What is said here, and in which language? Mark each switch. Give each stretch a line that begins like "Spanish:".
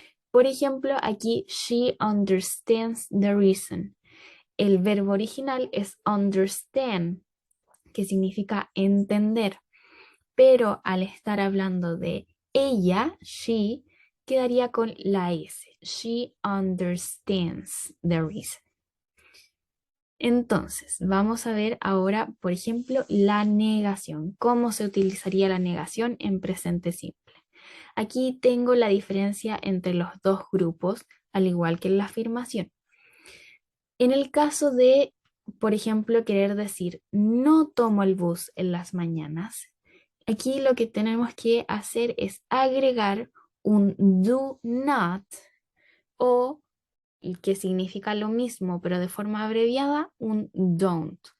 Spanish: Por ejemplo, aquí
English: she understands the reason.
Spanish: El verbo original es understand, que significa entender, pero al estar hablando de ella, she, quedaría con la S.
English: She understands the reason.
Spanish: Entonces, vamos a ver ahora, por ejemplo, la negación. ¿Cómo se utilizaría la negación en presente simple? Aquí tengo la diferencia entre los dos grupos, al igual que en la afirmación. En el caso de, por ejemplo, querer decir no tomo el bus en las mañanas, aquí lo que tenemos que hacer es agregar un do not o que significa lo mismo, pero de forma abreviada, un don't.